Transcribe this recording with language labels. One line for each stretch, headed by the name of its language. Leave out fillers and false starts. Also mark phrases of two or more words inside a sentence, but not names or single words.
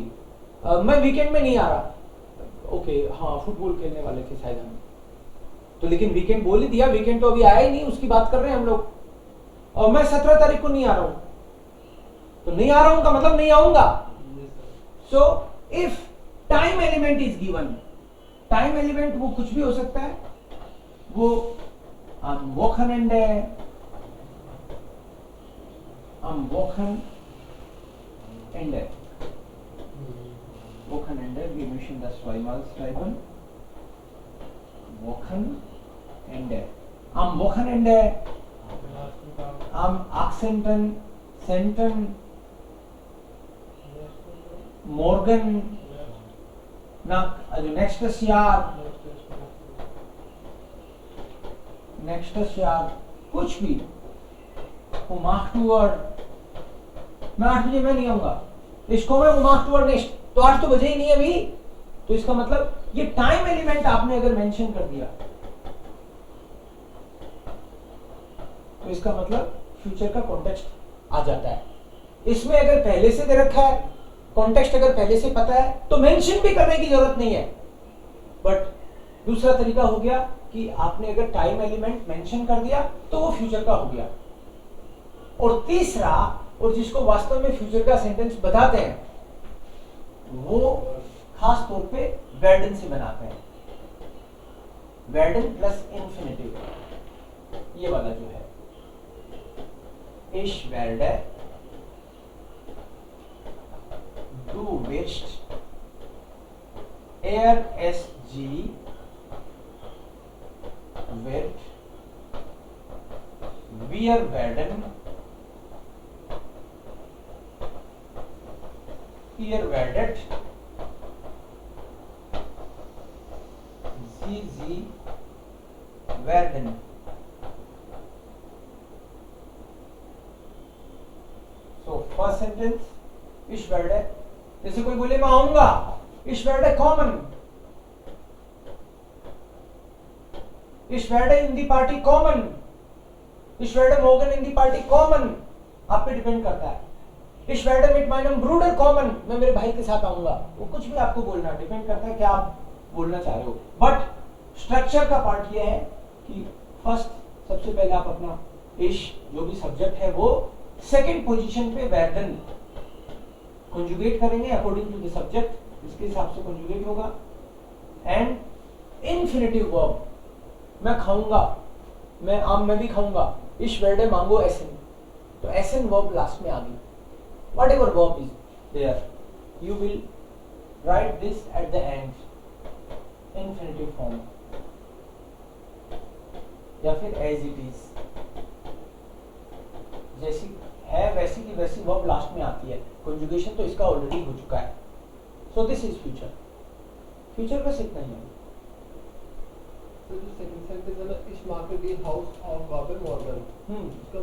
Hindi: मैं वीकेंड में नहीं आ रहा, ओके हाँ फुटबॉल खेलने वाले थे शायद हम, तो लेकिन वीकेंड बोल ही दिया, वीकेंड तो अभी आया ही नहीं, उसकी बात कर रहे हैं हम लोग। और मैं 17 तारीख को नहीं आ रहा हूं, तो नहीं आ रहा हूं का मतलब नहीं आऊंगा।
English: so if time element is given, time element
Hindi: वो कुछ भी हो सकता है, वो
German: am Wochenende, Wochenende, wir müssen das zweimal schreiben. Wochenende. Am Wochenende, am 18. Morgen, also nächstes Jahr,
Hindi: कुछ भी,
German: um 8 Uhr,
Hindi: मैं 8 बजे मैं नहीं आऊंगा, इसको मैं
German: um 8 Uhr nicht,
Hindi: तो 8 तो बजे ही नहीं अभी, तो इसका मतलब ये टाइम एलिमेंट आपने अगर मेंशन कर दिया तो इसका मतलब फ्यूचर का कॉन्टेक्स्ट आ जाता है। इसमें अगर पहले से दे रखा है, कॉन्टेक्स्ट अगर पहले से पता है तो मेंशन भी करने की जरूरत नहीं है। बट दूसरा तरीका हो गया कि आपने अगर
English: time element mention
Hindi: कर दिया तो वो फ्यूचर का हो गया। और तीसरा, और जिसको वास्तव में फ्यूचर का सेंटेंस बताते हैं, वो खास तौर पे werden से बनाते हैं। werden
English: plus infinitive,
Hindi: ये वाला जो है,
German: Ich werde du wirst, SG wird, wir werden, ihr werdet, Sie werden।
English: So first sentence,
German: ich werde,
Hindi: जैसे कोई बोले मैं आऊंगा,
German: ich werde kommen, ich werde in die Party kommen, ich werde morgen in die Party kommen,
Hindi: आप पे डिपेंड करता है।
German: ich werde mit meinem Bruder kommen,
Hindi: मैं मेरे भाई के साथ आऊंगा। वो कुछ भी आपको बोलना, डिपेंड करता है क्या आप बोलना चाह रहे हो। बट स्ट्रक्चर का पार्ट ये है कि फर्स्ट सबसे पहले आप अपना इश जो भी सब्जेक्ट है वो
English: second position
Hindi: पे werden कंजुगेट करेंगे
English: according to the subject,
Hindi: इसके हिसाब से कंजुगेट होगा।
English: and infinitive verb,
Hindi: मैं खाऊंगा, मैं भी खाऊंगा,
German: ich werde mango essen,
Hindi: तो एसन वर्ब लास्ट में आ गई।
English: whatever verb is there, you will write this at the end, infinitive form,
Hindi: या फिर
English: as it is,
Hindi: जैसी है वैसी की वैसी वर्ब लास्ट में आती है। कंजुगेशन तो इसका ऑलरेडी हो चुका है।
English: so this is future.
Hindi: फ्यूचर बस इतना ही है। तो जो
English: second sentence
Hindi: है ना, इस मार्केट दी हाउस ऑफ गाबे मॉर्गन, इसका